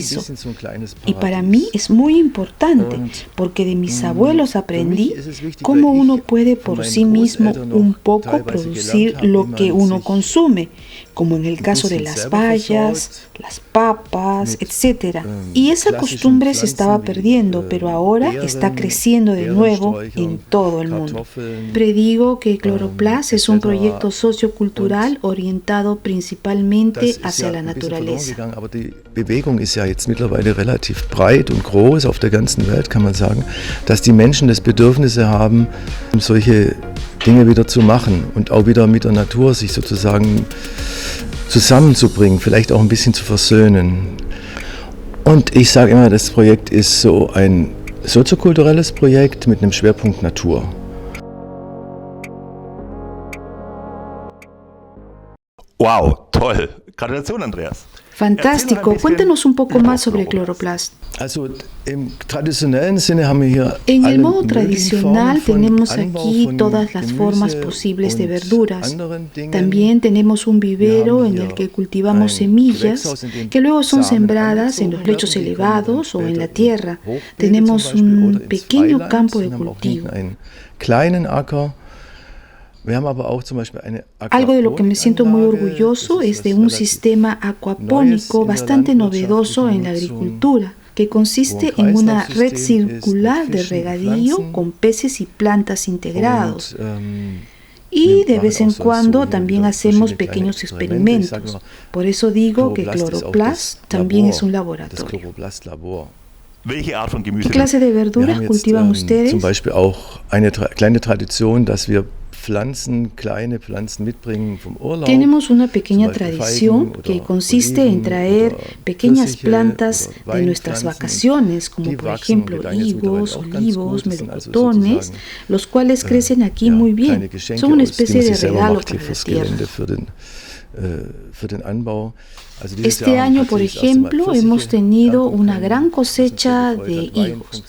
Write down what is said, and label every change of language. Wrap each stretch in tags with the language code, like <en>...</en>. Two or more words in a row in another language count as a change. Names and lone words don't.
<es>Y para mí es muy muy importante, porque de mis abuelos aprendí cómo uno puede por sí mismo un poco producir lo que uno consume, como en el caso de las bayas, las papas, etc. Y esa costumbre se estaba perdiendo, pero ahora está creciendo de nuevo en todo el mundo. Predigo que Chloroplast es un proyecto sociocultural orientado principalmente hacia la naturaleza.</es> <de>Aber die Bewegung ist ja jetzt mittlerweile relativ breit und groß auf der ganzen Welt, kann man sagen, dass die Menschen das Bedürfnis haben, solche Dinge wieder zu machen und auch wieder mit der Natur sich sozusagen zusammenzubringen, vielleicht auch ein bisschen zu versöhnen. Und ich sage immer, das Projekt ist so ein soziokulturelles Projekt mit einem Schwerpunkt Natur. Wow, toll. Gratulation, Andreas.</de> <es>Fantástico, cuéntanos un poco más sobre Chloroplast.</es> <de>Also im traditionellen Sinne haben wir hier</de> <es>En el</es> <de>alle</de> <es>modo</es> <de>möglichen</de> <es>tradicional</es> <de>Formen von</de> <es>tenemos</es> <de>Anbau</de> <es>aquí</es> <de>von</de> <es>todas las formas</es> <de>Gemüse</de> <es>posibles de</es> <de>und</de> <es>verduras.</es> <de>anderen Dingen.</de> <es>También tenemos un vivero en el que cultivamos semillas que luego son sembradas en los lechos elevados o en la tierra. Tenemos un pequeño campo de cultivo.</es> <de>Einen kleinen Acker. Wir haben aber auch zum Beispiel eine</de> <es>Algo de lo que me siento muy</es> <de>Aquaponikanlage.</de> <es>orgulloso</es> <de>Das ist</de> <es>es de</es> <de>was</de> <es>un</es> <de>relativ</de> <es>sistema acuapónico bastante novedoso en la agricultura, que consiste en una red circular de regadío con peces y plantas integrados. Y de vez en cuando también hacemos pequeños experimentos. Por eso digo que Chloroplast también es un laboratorio.</es> <de>Welche Art von Gemüse?</de> <es>¿Qué clase de verduras cultivan ustedes?</es> <de>Zum Beispiel auch eine kleine Tradition, dass wir kleine Pflanzen mitbringen vom Urlaub.</de> <es>Tenemos una pequeña tradición que consiste en traer pequeñas plantas de nuestras vacaciones, como por ejemplo higos, olivos, melocotones, los cuales crecen aquí muy bien. Son una especie de regalo para la tierra. Este año, por ejemplo, hemos tenido una gran cosecha de higos.</es>